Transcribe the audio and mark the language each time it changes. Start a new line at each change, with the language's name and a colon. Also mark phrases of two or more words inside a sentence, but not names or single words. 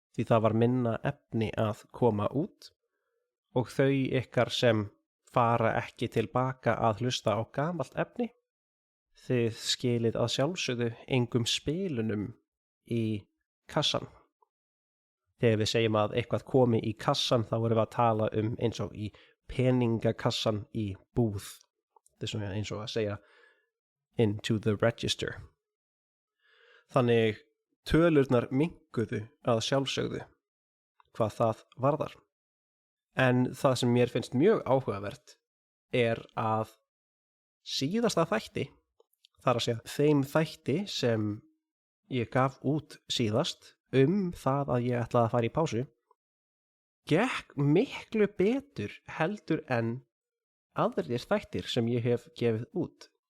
Icelandic: því það var minna efni að koma út og þau ykkar sem fara ekki tilbaka að hlusta á gamalt efni, þið skilið að sjálfsögðu engum spilunum í kassan. Þegar við segjum að eitthvað komi í kassan þá erum við að tala eins og í peningakassan í búð. Þetta er svona eins og að segja
English: into the register.
Icelandic: Þannig tölurnar minnkuðu að sjálfsögðu hvað það varðar. En það sem mér finnst mjög áhugavert er að síðasta þætti, þar að segja þeim þætti sem ég gaf út síðast það að ég ætlaði að fara í pásu, gekk miklu betur heldur en aðrir þættir sem ég hef gefið út.